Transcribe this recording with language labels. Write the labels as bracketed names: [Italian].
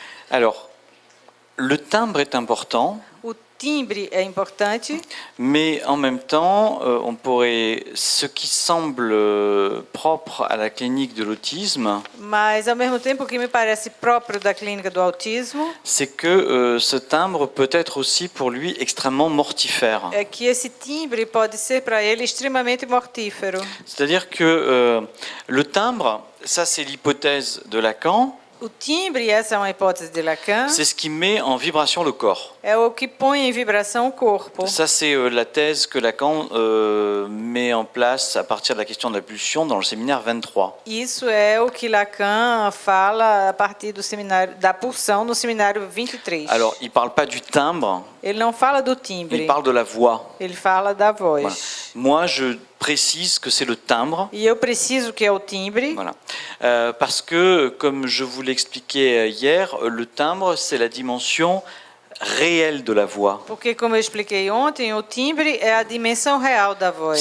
[French] Alors, le timbre est important. [Portuguese] O timbre é importante, [French] Mais en même temps, ce qui semble propre à la clinique de l'autisme, [Portuguese] mas ao mesmo tempo o que me parece próprio da clínica do autismo [French] c'est que ce timbre peut être aussi pour lui extrêmement mortifère. [Portuguese] é que esse timbre pode ser para ele extremamente mortífero. [French] C'est-à-dire que le timbre, ça c'est l'hypothèse de Lacan, [Portuguese] O timbre, essa é uma hipótese de Lacan, [French] c'est ce qui met en vibration le corps. [Portuguese] é o que põe em vibração o corpo. [French] Ça c'est la thèse que Lacan met en place à partir de la question de la pulsion dans le séminaire 23. [Portuguese] Isso é o que Lacan fala a partir do seminário da pulsão no seminário 23. [French] Alors, il ne parle pas du timbre, [Portuguese] Ele não fala do timbre, [French] il parle de la voix. [Portuguese] ele fala da voz. [French] Voilà. Moi, je précise que c'est le timbre. [Portuguese] E eu preciso que é o timbre, [French] Voilà. Parce que, comme je vous l'expliquais hier, le timbre, c'est la dimension réelle de la voix. [Portuguese] porque, como eu expliquei ontem, o timbre é a dimensão real da voz.